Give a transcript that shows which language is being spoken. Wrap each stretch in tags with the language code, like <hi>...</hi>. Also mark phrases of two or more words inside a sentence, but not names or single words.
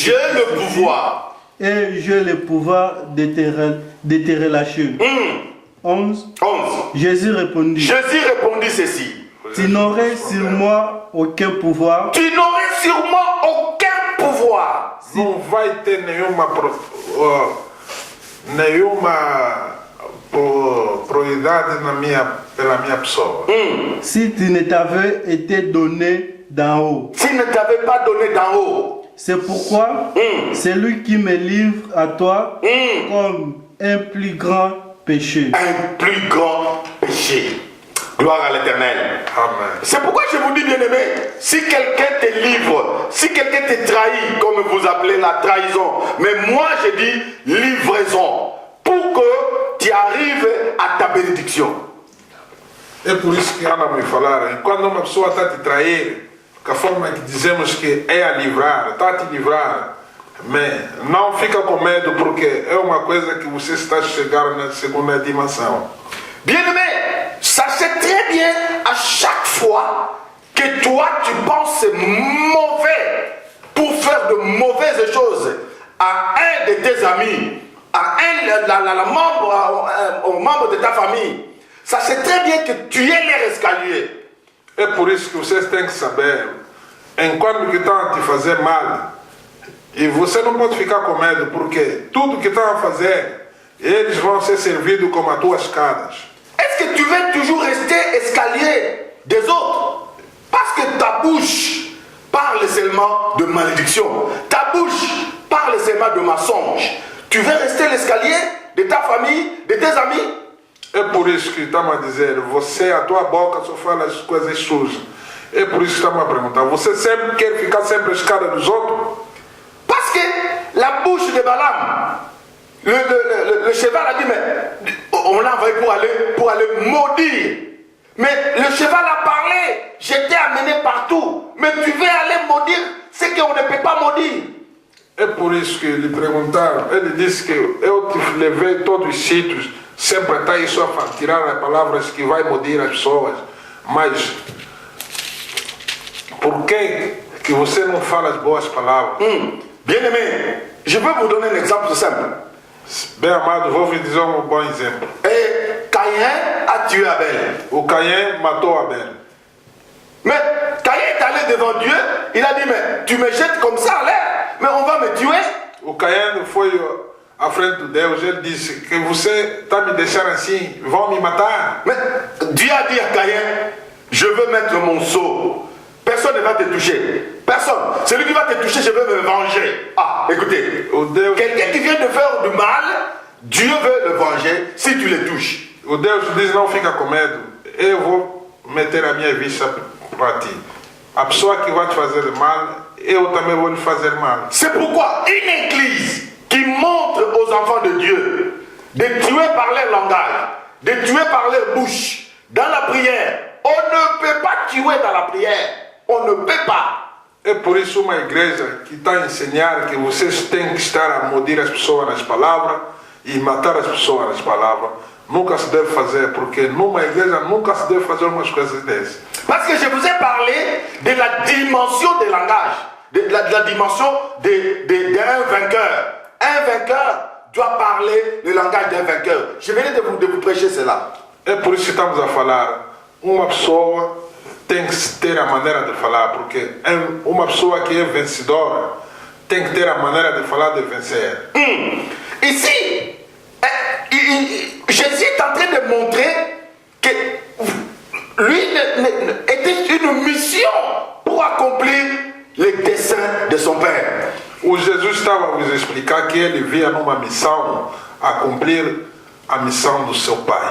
<fr>j'ai le pouvoir et j'ai le pouvoir de te relâcher? 11. Jésus répondit ceci. Tu n'aurais sur moi aucun pouvoir. Tu n'aurais sur moi aucun pouvoir.</fr> <pt>Não vai ter nenhuma prioridade pela minha pessoa.</pt> <fr>Si tu ne t'avais été donné d'en haut. S'il ne t'avait pas donné d'en haut. C'est pourquoi c'est lui qui me livre à toi comme un plus grand péché. Un plus grand péché. Gloire à l'Éternel. Amen. C'est pourquoi je vous dis, bien-aimé, si quelqu'un te livre, si quelqu'un te trahit, comme vous appelez la trahison, mais moi je dis livraison, pour que tu arrives à ta bénédiction.</fr> <pt>É por isso que Ana me falaram, quando uma pessoa está a te trair, que a forma que dizemos que é a livrar, está a te livrar, mas não fica com medo, porque é uma coisa que você está a chegar na segunda dimensão.</pt> <fr>Bien-aimé, sachez très bien à chaque fois que toi tu penses mauvais pour faire de mauvaises choses à un de tes amis, à un membre de ta famille, sachez très bien que tu es leur escalier.</fr> <pt>É por isso que vocês têm que saber, enquanto que estão a te fazer mal, e você não pode ficar com medo, porque tudo que estão a fazer, eles vão ser servidos como as tuas escadas.</pt> <fr>Est-ce que tu veux toujours rester escalier des autres. Parce que ta bouche parle seulement de malédiction. Ta bouche parle seulement de mensonge. Tu veux rester l'escalier de ta famille, de tes amis?</fr> <pt>É por isso que estamos a dizer, você, a tua boca só fala as coisas sujas. É por isso que estamos a perguntar, você sempre quer ficar sempre à escada dos outros?</pt> <fr>Parce que la bouche de Balaam, le cheval a dit, mais on l'a envoyé pour aller maudire. Mais le cheval a parlé, je t'ai amené partout. Mais tu veux aller maudire ce qu'on ne peut pas maudire.</fr> <pt>É por isso que lhe perguntaram, ele disse que eu te levei todos os sítios, sempre está aí só a tirar as palavras que vai maudire as pessoas. Mas por que você não fala as boas palavras?</pt> <fr>Bien-aimé, je peux vous donner un exemple simple.</fr> <pt>Bem amado, vou vous dizer um bom exemplo.</pt> <fr>Et Caïn a tué Abel.</fr> <pt>O Caim matou Abel.</pt> <fr>Mais Caïn est allé devant Dieu, il a dit, mais tu me jettes comme ça en l'air, mais on va me tuer.</fr> <pt>O Caim foi à frente de Deus, ele disse que você está me deixando assim, vão me matar.</pt> <fr>Mais Dieu a dit à Caïn, je veux mettre mon sceau. Personne ne va te toucher. Personne. Celui qui va te toucher, je veux me venger. Ah, écoutez, quelqu'un qui vient de faire du mal, Dieu veut le venger si tu le touches.</fr> <pt>O Deus diz, não fica com medo, eu vou meter a minha vista para ti. A pessoa que vai te fazer mal, eu também vou lhe fazer mal.</pt> <fr>C'est pourquoi une église qui montre aux enfants de Dieu de tuer par leur langage, de tuer par leur bouche, dans la prière, on ne peut pas tuer dans la prière. On ne peut pas.</fr> <pt>É por isso uma igreja que está a ensinar que vocês têm que estar a maudire as pessoas nas palavras e matar as pessoas nas palavras. Nunca se deve fazer, porque numa igreja nunca se deve fazer umas coisas dessas.</pt> <fr>Parce que je vous ai parlé de la dimension des langages, de la dimension d'un vainqueur. Un vainqueur doit parler le langage d'un vainqueur. Je venais de vous prêcher cela.</fr> <pt>É por isso que estamos a falar. Uma pessoa tem que ter a maneira de falar, porque uma pessoa que é vencedora tem que ter a maneira de falar de vencer.</pt> <fr>Ici, Jésus est en train de montrer que lui était une mission pour accomplir les desseins de son Père.</fr> <pt>O Jesus estava a vos explicar que ele via numa missão accomplir a missão do seu Pai.</pt>